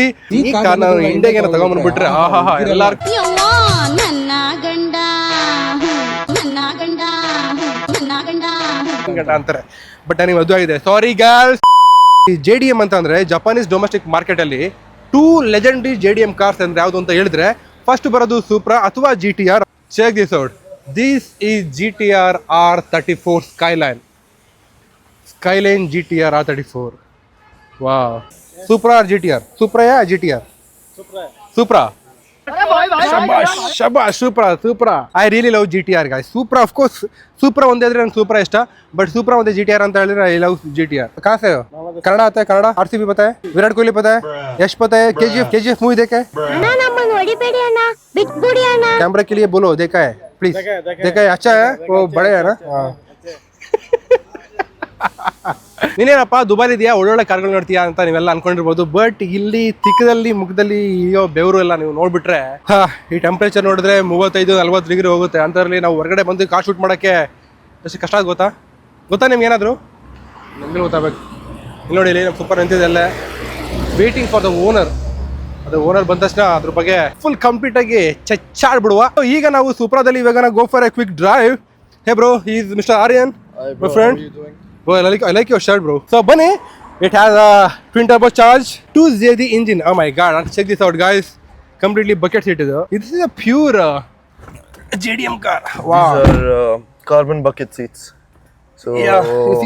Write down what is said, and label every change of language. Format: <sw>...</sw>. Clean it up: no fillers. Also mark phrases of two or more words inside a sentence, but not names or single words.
<kn>ಈ ಕಾರ್ ನಾನು ಇಂಡಿಯಾಗೆ ತಗೊಂಡ್ಬಂದ್ಬಿಟ್ರೆ ಆಹಾ ಎಲ್ಲಾರು ಅಂತಾರೆ. ಬಟ್ ನನಗೆ ಮದುವೆ ಆಗಿದೆ,</kn> <en>sorry girls.</en> <kn>JDM ಅಂತ ಅಂದ್ರೆ</kn> <en>Japanese domestic market</en> <kn>ಅಲ್ಲಿ 2 ಲೆಜೆಂಡರಿ JDM ಕಾರ್ಸ್ ಅಂದ್ರೆ ಯಾವ್ದು ಅಂತ ಹೇಳಿದ್ರೆ ಫಸ್ಟ್ ಬರೋದು Supra ಅಥವಾ GTR.</kn> <en>check this out. this is GTR R34 Skyline GTR R34. ವಾವ್. Supra or GTR? Supra या GTR?</en> <hi>Supra. Shabash, Supra.</hi> <en>I really love GTR guys. Supra of course.</en> <kn>Supra ಒಂದೇ ಇದ್ರೆ ನಂಗೆ Supra ಇಷ್ಟ, ಬಟ್ Supra ಒಂದೇ GTR ಅಂತ ಹೇಳಿದ್ರೆ</kn> <en>I love GTR.</en> <hi>कहाँ से हो? कन्नड़ा आता है? कन्नड़ा? RCB पता है? विराट कोहली पता है? यश पता है? KGF मूवी देखा है? कैमरा के लिए बोलो, देखा है प्लीज? देखा है? अच्छा है, वो बड़े है ना.</hi> <kn>ನೀನೇನಪ್ಪ ದುಬಾರಿ ಇದೆಯಾ, ಒಳ್ಳೊಳ್ಳೆ ಕಾರ್ಗಳು ನೋಡ್ತೀಯಾ ಅಂತ ನೀವೆಲ್ಲ ಅನ್ಕೊಂಡಿರ್ಬೋದು. ಬಟ್ ಇಲ್ಲಿ ತಿಕ್ಕದಲ್ಲಿ ಮುಖದಲ್ಲಿ ಇಯೋ ಬೆವರು ಎಲ್ಲ ನೀವು ನೋಡ್ಬಿಟ್ರೆ ಈ ಟೆಂಪರೇಚರ್ ನೋಡಿದ್ರೆ 35-40 ಡಿಗ್ರಿ ಹೋಗುತ್ತೆ. ಅಂತರಲ್ಲಿ ನಾವು ಹೊರಗಡೆ ಬಂದು ಕಾರ್ ಶೂಟ್ ಮಾಡೋಕ್ಕೆ ಎಷ್ಟು ಕಷ್ಟ ಆಗುತ್ತೆ ಗೊತ್ತಾ ನಿಮ್ಗೆ? ಏನಾದರೂ ನಿಮ್ಗೆ ಗೊತ್ತಾಗಬೇಕು. ಇಲ್ಲಿ ನೋಡಿ, ಇಲ್ಲಿ ನಮ್ಮ ಸೂಪರ್ ನಿಂತಿದ್ದೆಲ್ಲ</kn> <en>waiting for the owner.</en> <kn>ಅದು ಓನರ್ ಬಂದ ತಕ್ಷಣ ಅದ್ರ ಬಗ್ಗೆ</kn> <en>full complete</en> <kn>ಆಗಿ ಚಚ್ಚಾಡ್ಬಿಡುವ. ಈಗ ನಾವು Supraದಲ್ಲಿ ಇವಾಗ</kn> <en>go for a quick drive. Hey bro, he is Mister Aryan, my friend. Bro, I like your shirt, bro. So, bunny, it has a twin turbo charge, 2JZ engine. Oh my god, check this out, guys. Completely bucket seat is. This is a pure JDM car. Wow. These are carbon bucket seats. So yeah, you see this?</en>